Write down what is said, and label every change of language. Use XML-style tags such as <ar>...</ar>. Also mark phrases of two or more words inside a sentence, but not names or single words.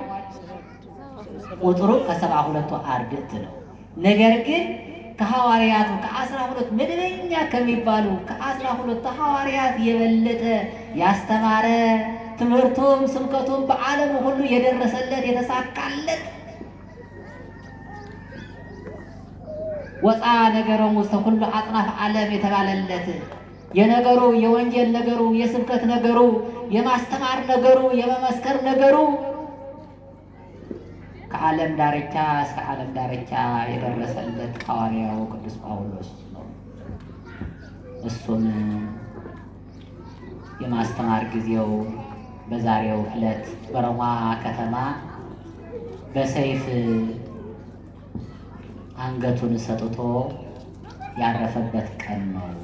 <am>ቁጥሩ ከ72ቱ አርድእት ነው። ነገር ግን ከሐዋርያቱ ከ12 መደበኛ ከሚባሉ ከ12 ሐዋርያት የበለጠ ያስተማረ ትምህርቱም ስብከቱም በዓለም ሁሉ የደረሰለት የተሳካለት</am> <gez>ወፃ ነገሮሙ ውስተ ኩሉ አጽናፈ ዓለም</gez> <am>የተባለለት የነገሩ የወንጌል ነገሩ የስብከት ነገሩ የማስተማር ነገሩ የመመስከር ነገሩ ከዓለም ዳርቻ እስከ ዓለም ዳርቻ የደረሰለት ሐዋርያው ቅዱስ ጳውሎስ ነው። እሱም የማስተማር ጊዜው በዛሬው ዕለት በሮማ ከተማ በሰይፍ አንገቱን ሰጥቶ ያረፈበት ቀን ነው።</am>